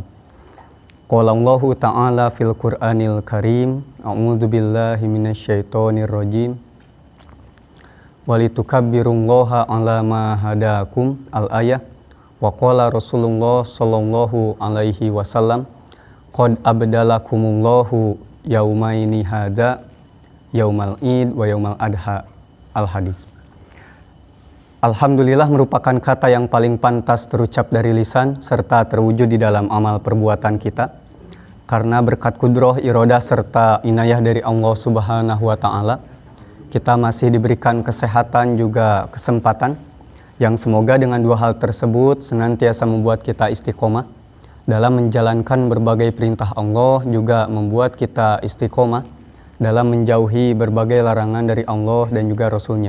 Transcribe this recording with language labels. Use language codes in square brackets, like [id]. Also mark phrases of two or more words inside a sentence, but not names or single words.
[ar] قال الله تعالى في القرآن الكريم، أعوذ بالله من الشيطان الرجيم. ولتكبروا الله على ما هداكم. الآية. وقال رسول الله صلى الله عليه وسلم، قد أبدلكم الله يومين هذا يوم العيد ويوم الأضحى. الحديث. [id] Alhamdulillah merupakan kata yang paling pantas terucap dari lisan serta terwujud di dalam amal perbuatan kita, karena berkat kudroh, irodah serta inayah dari Allah [ar] سبحانه وتعالى [id] kita masih diberikan kesehatan juga kesempatan yang semoga dengan dua hal tersebut senantiasa membuat kita istiqomah dalam menjalankan berbagai perintah Allah, juga membuat kita istiqomah dalam menjauhi berbagai larangan dari Allah dan juga Rasulnya.